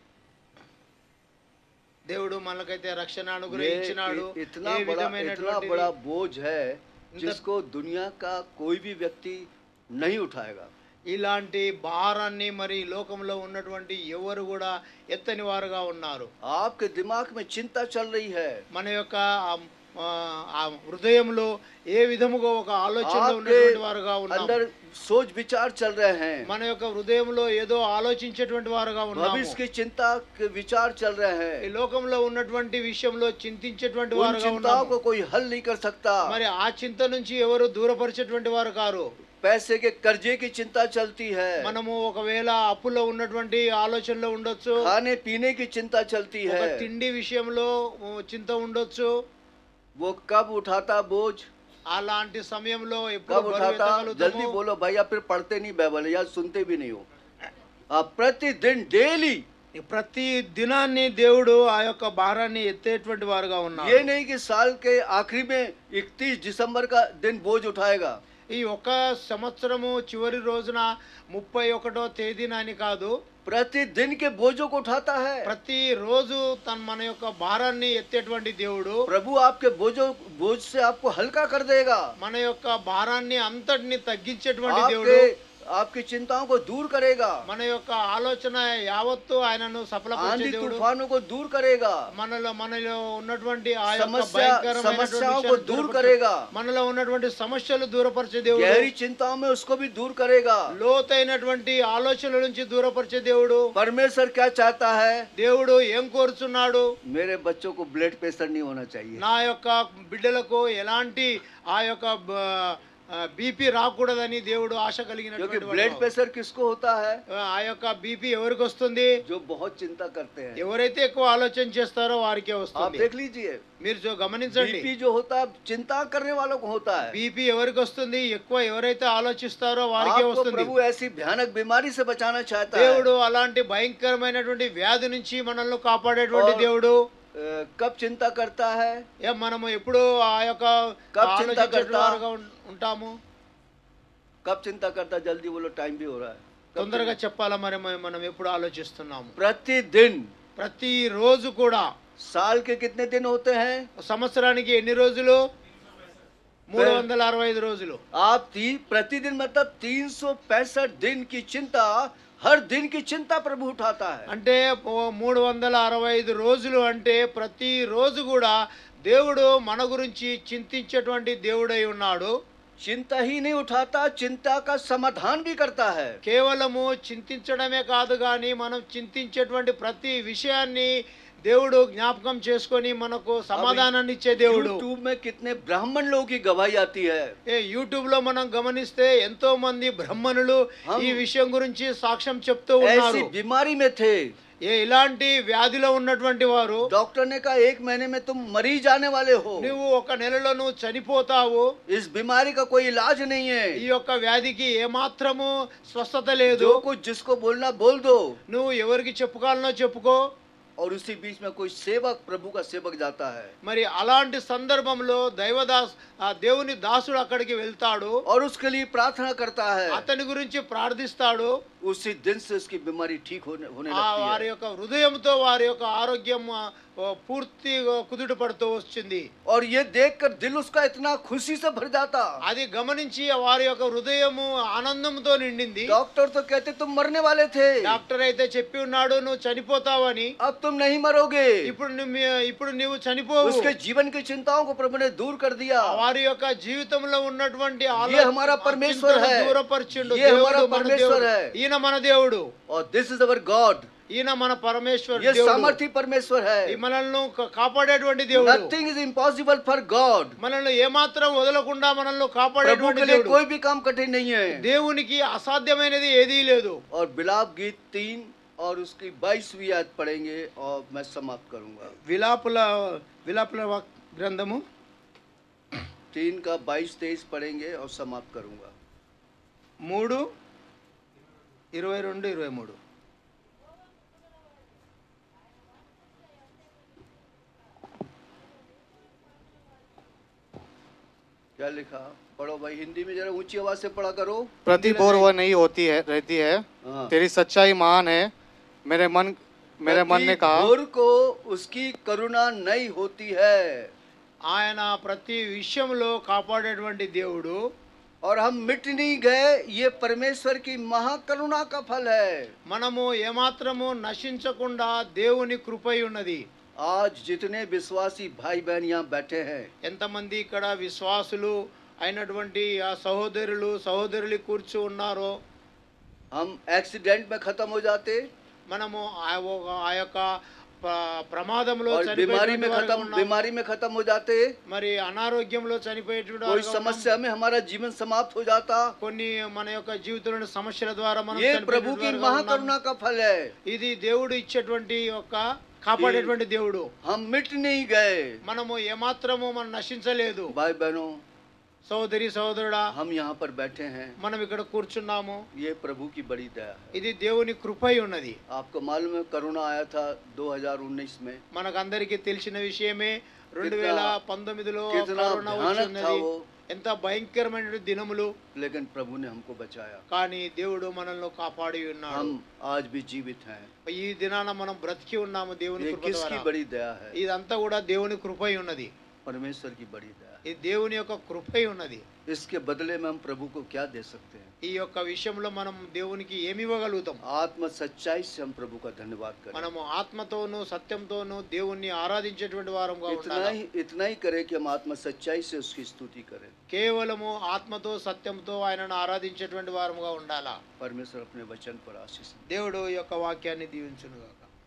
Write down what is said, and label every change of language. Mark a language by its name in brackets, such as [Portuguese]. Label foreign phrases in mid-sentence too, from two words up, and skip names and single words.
[Telugu] దేవుడు మనకైతే రక్షణ అనుగ్రహించినాడు। [Hindi] ये इतना [Telugu] ఏ [Hindi] बड़ा [Telugu] విధమైనటువంటి [Hindi] बोझ है जिसको दुनिया का कोई भी व्यक्ति नहीं उठाएगा। [Telugu] ఇలాంటి భారాన్ని మరి లోకంలో ఉన్నటువంటి ఎవరు కూడా ఎత్తని వారుగా ఉన్నారు। [Hindi] आपके दिमाग में चिंता चल रही है, [Telugu] మన యొక్క ఆ హృదయంలో ఏ విధముగా ఒక ఆలోచనలో ఉన్నటువంటి వారుగా ఉన్నాము। [Hindi] अंदर सोच विचार चल रहे हैं, [Telugu] మన యొక్క హృదయంలో ఏదో ఆలోచించేటువంటి వారుగా ఉన్నాము। [Hindi] भविष्य की चिंता के विचार चल रहे हैं। [Telugu] ఈ లోకంలో ఉన్నటువంటి విషయంలో చింతించేటువంటి [Hindi] उन [Telugu] వారుగా [Hindi] चिंताओं [Telugu] ఉన్నాము। [Hindi] को कोई हल नहीं कर सकता। [Telugu] మరి ఆ చింత నుంచి ఎవరు దూరపరిచేటువంటి వారు కారు। [Hindi] पैसे के कर्जे की चिंता चलती है, [Telugu] మనము ఒకవేళ అప్పులో ఉన్నటువంటి ఆలోచనలో ఉండొచ్చు, [Hindi] खाने पीने की चिंता चलती [Telugu] ఒక [Hindi] है। [Telugu] తిండి విషయంలో చింత ఉండొచ్చు। [Hindi] वो कब उठाता बोझ? [Telugu] అలాంటి సమయంలో ఎప్పుడు [Hindi] कब [Telugu] బరువు [Hindi] उठाता? [Telugu] ఎత్తగలుగుతాము? [Hindi] जल्दी बोलो भाई, आप फिर पढ़ते नहीं बाइबल या सुनते भी नहीं हो। आप प्रतिदिन डेली, [Telugu] ప్రతి దినాన్ని దేవుడు ఆ యొక్క భారాన్ని ఎత్తేటువంటి వారుగా ఉన్నారు। [Hindi] ये नहीं कि साल के आखिरी में 31 दिसंबर का दिन बोझ उठाएगा। [Telugu] ఈ ఒక సంవత్సరము చివరి రోజున 31వ తేదీన అని కాదు, [Hindi] प्रतिदिन के बोझों को उठाता है। [Telugu] ప్రతి రోజు మన యొక్క భారాన్ని ఎత్తేటువంటి దేవుడు [Hindi] प्रभु आपके बोझ से आपको हल्का कर देगा। [Telugu] మన యొక్క భారాన్ని అంతటిని తగ్గించేటువంటి దేవుడు [Hindi] आपकी चिंताओं को दूर करेगा, [Telugu] మన యొక్క ఆలోచన యావత్తు ఆయనను సఫలపరిచే [Hindi] आंधी [Telugu] దేవుడు [Hindi] तूफानों को दूर करेगा, [Telugu] మనలో ఉన్నటువంటి ఆ యొక్క [Hindi] समस्याओं [Telugu] భయంకరమైనటువంటి [Hindi] को दूर करेगा, [Telugu] మనలో ఉన్నటువంటి సమస్యలు దూరపరిచే దేవుడు [Hindi] गहरी चिंताओं में उसको भी दूर करेगा। [Telugu] లోతైనటువంటి ఆలోచనల నుంచి దూరపరిచే దేవుడు। [Hindi] परमेश्वर क्या चाहता है? [Telugu] దేవుడు ఏం కోరుచున్నాడు? [Hindi] मेरे बच्चों को [English] blood pressure [Hindi] नहीं होना चाहिए। [Telugu] నా యొక్క బిడ్డలకు ఎలాంటి ఆ యొక్క బీపీ రాకూడదని దేవుడు ఆశ [Hindi] क्योंकि [Telugu] కలిగినటువంటి [Hindi] ब्लड [Telugu] వాడు। [Hindi] प्रेशर किसको होता है? [Telugu] ఆ యొక్క బీపీ ఎవరికి వస్తుంది? [Hindi] जो बहुत चिंता करते हैं। [Telugu] ఎవరైతే ఎక్కువ ఆలోచన చేస్తారో వారికే [Hindi] आप [Telugu] వస్తుంది। [Hindi] देख लीजिए, [Telugu] మీరు గమనించండి, [Hindi] बीपी जो होता है चिंता करने वालों को होता है। [Telugu] బీపీ ఎవరికి వస్తుంది? ఎక్కువ ఎవరైతే ఆలోచిస్తారో వారికే [Hindi] आपको [Telugu] వస్తుంది। [Hindi] प्रभु ऐसी भयानक बीमारी से बचाना चाहता है। [Telugu] దేవుడు అలాంటి భయంకరమైనటువంటి వ్యాధి నుంచి మనల్ని కాపాడేటువంటి దేవుడు। [Hindi] कब चिंता करता है? [Telugu] మనము ఎప్పుడు ఆ యొక్క [Hindi] कब चिंता [Telugu] ఆలోచించేటువంటి [Hindi] కర్తా? [Telugu] వారుగా ఉంటాము। [Hindi] कब चिंता करता? जल्दी बोलो, टाइम भी हो रहा है। [Telugu] తొందరగా చెప్పాలా మరి మనం ఎప్పుడు ఆలోచిస్తున్నాము? [Hindi] प्रतिदिन। [Telugu] ప్రతి రోజు కూడా। [Hindi] साल के कितने दिन होते हैं? [Telugu] సంవత్సరానికి ఎన్ని రోజులు? 365 రోజులు। [Hindi] आप प्रतिदिन मतलब 365 दिन की चिंता, हर दिन की चिंता प्रभु उठाता है। [Telugu] అంటే 365 రోజులు అంటే ప్రతి రోజు కూడా దేవుడు మన గురించి చింతించేటువంటి దేవుడై ఉన్నాడు। [Hindi] चिंता ही नहीं उठाता, चिंता का समाधान भी करता है। [Telugu] కేవలము చింతించడమే కాదు గాని మనం చింతించేటువంటి ప్రతి విషయాన్ని దేవుడు జ్ఞాపకం చేసుకొని మనకు సమాధానాన్ని ఇచ్చే దేవుడు। [Hindi] यूट्यूब में कितने ब्राह्मण लोगों की गवाही आती है। [Telugu] యూట్యూబ్ లో మనం గమనిస్తే ఎంతో మంది బ్రాహ్మణులు ఈ విషయం గురించి సాక్ష్యం చెప్తూ ఉన్నారు। [Hindi] ऐसी बीमारी में थे, [Telugu] ఇలాంటి వ్యాధిలో ఉన్నటువంటి వారు [Hindi] डॉक्टर ने कहा 1 महीने में तुम मरी जाने वाले हो। [Telugu] నువ్వు ఒక నెలలో నువ్వు చనిపోతావు, [Hindi] इस बीमारी का कोई इलाज नहीं है। [Telugu] ఈ యొక్క వ్యాధికి ఏమాత్రము స్వస్థత లేదు। [Hindi] जो कुछ जिसको बोलना बोल दो, [Telugu] నువ్వు ఎవరికి చెప్పుకోవాలనో చెప్పుకో। [Hindi] और उसी बीच में कोई सेवक, प्रभु का सेवक जाता है, [Telugu] మరి అలాంటి సందర్భంలో దేవుని దాసుడు అక్కడికి వెళ్తాడు, [Hindi] और उसके लिए प्रार्थना करता है। [Telugu] అతని గురించి ప్రార్థిస్తాడు। [Hindi] उसी दिन से उसकी बीमारी ठीक होने [Telugu] ఆ [Hindi] लगती [Telugu] వారి [Hindi] है। [Telugu] యొక్క హృదయంతో వారి యొక్క ఆరోగ్యం పూర్తి కుదుట పడుతూ వచ్చింది। [Hindi] और ये देखकर दिल उसका इतना खुशी से भर जाता। [Telugu] అది గమనించి వారి యొక్క హృదయము ఆనందంతో నిండింది। [Hindi] डॉक्टर तो कहते तुम मरने वाले थे, [Telugu] డాక్టర్ అయితే చెప్పి ఉన్నాడు నువ్వు చనిపోతావని, [Hindi] अब तुम नहीं मरोगे। [Telugu] ఇప్పుడు నువ్వు చనిపోవు। [Hindi] उसके जीवन की चिंताओं को प्रभु ने दूर कर दिया। [Telugu] వారి యొక్క జీవితంలో ఉన్నటువంటి [Hindi] ये हमारा परमेश्वर है, [Telugu] దూరపరిచిండు। [Hindi] ये हमारा [Telugu] దేవుడు మన [Hindi] परमेश्वर [Telugu] దేవుడు, [Hindi] है। [Telugu] ఈయన మన దేవుడు। [English] और this is our God. [Telugu] ఈయన మన పరమేశ్వర [Hindi] ये [Telugu] దేవుడు [Hindi] सामर्थी परमेश्वर [Telugu] ఈ [Hindi] है। [Telugu] మనల్ని కాపాడేటువంటి దేవుడు [English] nothing is impossible for God. [Telugu] మనల్ని ఏమాత్రం వదలకుండా మనల్ని [Hindi] प्रभु [Telugu] కాపాడేటువంటి [Hindi] के लिए [Telugu] దేవుడు [Hindi] कोई भी काम कठिन नहीं है। [Telugu] దేవునికి అసాధ్యమైనది ఏదీ లేదు। [Hindi] और बिलाप गीत 3 और उसकी 22वीं आयत पढ़ेंगे और मैं समाप्त करूंगा। [Telugu] విలాపుల గ్రంథము [Hindi] 3 का 22-23 पढ़ेंगे और समाप्त करूंगा। 3:22-23 क्या लिखा? पढ़ो भाई, हिंदी में जरा ऊंची आवाज से पढ़ा करो। प्रतिप और वह नहीं होती है रहती है, हाँ। तेरी सच्चाई महान है, मेरे मन ने कहा। घोर को उसकी करुणा नहीं होती है। [Telugu] ఆయన ప్రతి విషయంలో కాపాడేటువంటి దేవుడు। [Hindi] और हम मिट नहीं गए, ये परमेश्वर की महाकरुणा का फल है। [Telugu] మనము ఏమాత్రము నశించకుండా దేవుని కృపై ఉన్నది। [Hindi] आज जितने विश्वासी भाई बहन यहाँ बैठे हैं, [Telugu] ఎంతమంది ఇక్కడ విశ్వాసులు అయినటువంటి ఆ సహోదరులు సహోదరులు కూర్చు ఉన్నారో, [Hindi] हम एक्सीडेंट में खत्म हो जाते, [Telugu] మనము ఆ యొక్క ప్రమాదంలో [Hindi] और बीमारी [Telugu] చనిపోయేటువంటి [Hindi] में खत्म हो जाते, [Telugu] మరి అనారోగ్యంలో చనిపోయేటువంటి [Hindi] कोई [Telugu] వారుగా ఉన్నాం। [Hindi] समस्या में हमारा जीवन समाप्त हो जाता। [Telugu] కొన్ని మన యొక్క జీవితంలోని సమస్యల ద్వారా మనం [Hindi] ये [Telugu] చనిపోయేటువంటి [Hindi] प्रभु की [Telugu] వారుగా ఉన్నాం। [Hindi] महाकरुणा का फल है। [Telugu] ఇది దేవుడు ఇచ్చేటువంటి యొక్క కాపాడేటువంటి దేవుడు। [Hindi] हम मिट नहीं गए। [Telugu] మనము ఏమాత్రము మనం నశించలేదు। [Hindi] भाई बहनों, [Telugu] సోదరి సోదరుడా, [Hindi] हम यहाँ पर बैठे हैं, [Telugu] మనం ఇక్కడ కూర్చున్నాము, [Hindi] ये प्रभु की बड़ी दया है। [Telugu] ఇది దేవుని కృపై ఉన్నది। [Hindi] आपको मालूम है करुणा आया था 2019 में, [Telugu] మనకందరికీ తెలిసిన విషయమే 2019లో [Hindi] कितना [Telugu] కరోనా [Hindi] भयानक था [Telugu] వచ్చినది। [Hindi] वो, [Telugu] ఎంత భయంకరమైన దినములు, [Hindi] लेकिन प्रभु ने हमको बचाया। [Telugu] కానీ దేవుడు మనల్ని కాపాడి ఉన్నాడు। [Hindi] हम आज भी जीवित हैं। [Telugu] ఈ దినాన మనం బ్రతికి ఉన్నాము దేవుని [Hindi] ये [Telugu] కృప [Hindi] किसकी [Telugu] ద్వారా। [Hindi] बड़ी दया है? [Telugu] ఇదంతా కూడా దేవుని కృపై ఉన్నది। [Hindi] परमेश्वर की बड़ी दया। [Telugu] ఇది దేవుని యొక్క కృపై ఉన్నది। [Hindi] इसके बदले में हम प्रभु को क्या दे सकते हैं? [Telugu] ఈ యొక్క విషయంలో మనం దేవునికి ఏమి ఇవ్వగలుగుతాం? [Hindi] आत्म सच्चाई से हम प्रभु का धन्यवाद करें। [Telugu] మనము ఆత్మతోను సత్యంతోను దేవుణ్ణి ఆరాధించేటువంటి వారంగా ఉండాలి। [Hindi] इतना ही करें कि हम आत्म सच्चाई से उसकी स्तुति करें। [Telugu] కేవలము ఆత్మతో సత్యంతో ఆయనను ఆరాధించేటువంటి వారంగా ఉండాలా। [Hindi] परमेश्वर अपने वचन पर आशीष। [Telugu] దేవుడు ఈ యొక్క వాక్యాన్ని దీవించునుగా।